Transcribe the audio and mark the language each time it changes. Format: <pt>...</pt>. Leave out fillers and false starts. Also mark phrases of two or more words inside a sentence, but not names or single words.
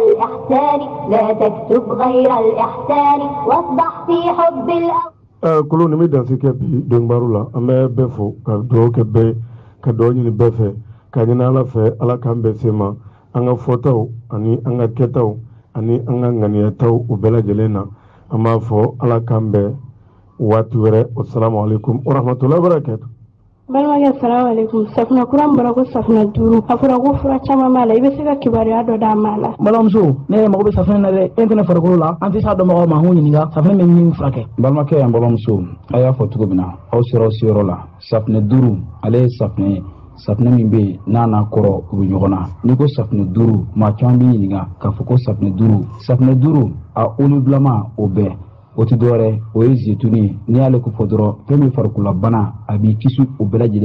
<bm>Kulu ni mi dansi kɛ bi dɔnnibaaru la an bɛ bɛɛ fo ka dugawu kɛ bɛɛ ka dugawu ɲini bɛɛ fɛ ka ɲini Ala fɛ Ala k'an bɛɛ se ma an ka fɔtaw ani an ka kɛtaw ani an ka ŋaniyataw u bɛɛ lajɛlen na an b'a fɔ Ala k'an bɛɛ waati wɛrɛ.</bm> <ar>السلام عليكم ورحمة الله وبركاته.</ar> <bm>balimakɛ</bm> <ar>سلام عليكم</ar> <bm>safunɛ kura min bɔra ko safunɛ 5 a fɔra ko fura caman b'a la i bɛ se ka kibaruya dɔ d'a ma la. balimamuso ne yɛrɛ mago bɛ safunɛ na dɛ e tɛ ne farikolo la an tɛ s'a dɔnbagaw ma an k'u ɲininka safunɛ bɛ min furakɛ. balimakɛ yan balimamuso a y'a fɔ cogo min na aw sera aw seyɔrɔ la safunɛ 5 ale ye safunɛ ye safunɛ min bɛ yen n'a n'a kɔrɔ u bɛ ɲɔgɔn na n'i ko safunɛ 5 maa caman b'i ɲininka k'a fɔ ko safunɛ 5 safunɛ 5 a olibulama o bɛɛ o tɛ dɔwɛrɛ o ye zituni n'i y'ale ko fɔ dɔrɔn fɛn min farikololabana a b'i kisi o bɛɛ lajɛlen</bm>